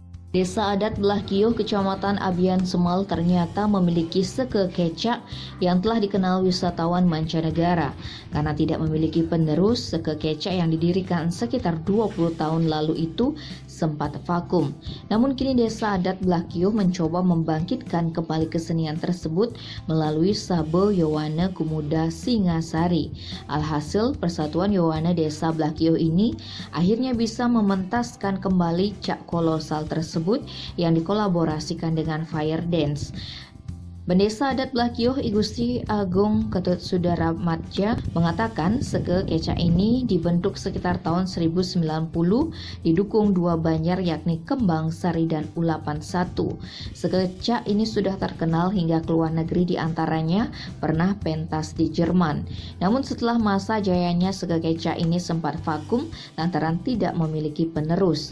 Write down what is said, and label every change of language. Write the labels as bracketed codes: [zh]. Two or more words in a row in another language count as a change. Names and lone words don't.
[id] Desa adat Belah Kiyuh, Kecamatan Abian Semal ternyata memiliki seke kecak yang telah dikenal wisatawan mancanegara. Karena tidak memiliki penerus, seke kecak yang didirikan sekitar 20 tahun lalu itu sempat vakum. Namun kini Desa adat Belah Kiyuh mencoba membangkitkan kembali kesenian tersebut melalui Sabo Yowana Kumuda Singasari. Alhasil, Persatuan Yowana Desa Belah Kiyuh ini akhirnya bisa mementaskan kembali cak kolosal tersebut yang dikolaborasikan dengan Fire Dance. Pendesa adat Belah Kiyuh I Gusti Agung Ketut Sudaramadja mengatakan seke kecak ini dibentuk sekitar tahun 1090, didukung dua banjar yakni Kembang Sari dan Ulapan Satu. Seke kecak ini sudah terkenal hingga ke luar negeri, diantaranya pernah pentas di Jerman. Namun setelah masa jayanya seke kecak ini sempat vakum lantaran tidak memiliki penerus.